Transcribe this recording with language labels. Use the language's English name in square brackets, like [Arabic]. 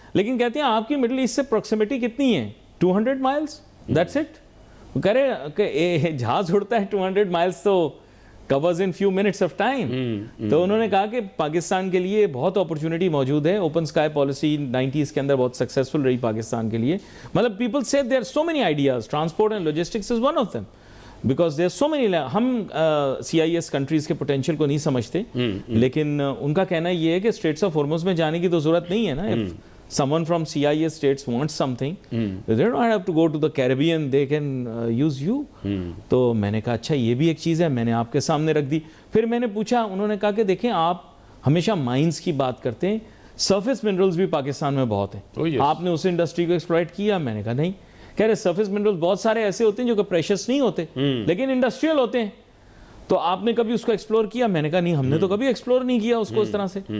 [Urdu] لیکن کہتے ہیں آپ کی مڈل ایسٹ سے پروکسیمیٹی کتنی ہے؟ 200 مائلز, [English] That's it. [Urdu] کہہ رہے کہ جہاز اڑتا ہے 200 مائلز تو [English] covers in few minutes of time. [Urdu] تو انہوں نے کہا کہ پاکستان کے لیے بہت اپرچونٹی موجود ہے. اوپن اسکائی پالیسی 90s کے اندر بہت سکسیسفل رہی پاکستان کے لیے. مطلب پیپل سے [English] there are so many ideas, transport and logistics is one of them. Because there are so many, [Urdu] ہم CIS کنٹریز کے پوٹینشیل کو نہیں سمجھتے, لیکن ان کا کہنا یہ ہے کہ اسٹریٹس آف ہارمز میں جانے کی تو ضرورت نہیں ہے نا. [English] If someone from CIS states wants something, they don't have to go to the Caribbean, they can use you. [Urdu] تو میں نے کہا اچھا یہ بھی ایک چیز ہے, میں نے آپ کے سامنے رکھ دی. پھر میں نے پوچھا, انہوں نے کہا کہ دیکھیں آپ ہمیشہ مائنز کی بات کرتے ہیں, سرفیس منرلز بھی پاکستان میں بہت ہیں, آپ نے اس انڈسٹری کو ایکسپلائٹ کیا؟ میں نے کہا نہیں. کہہ رہے سرفیس منرلز بہت سارے ایسے ہوتے ہیں جو کہ پریشس نہیں ہوتے لیکن انڈسٹریل ہوتے ہیں, تو آپ نے کبھی اس کو ایکسپلور کیا؟ میں نے کہا نہیں, ہم نے تو کبھی ایکسپلور نہیں کیا اس کو اس طرح سے.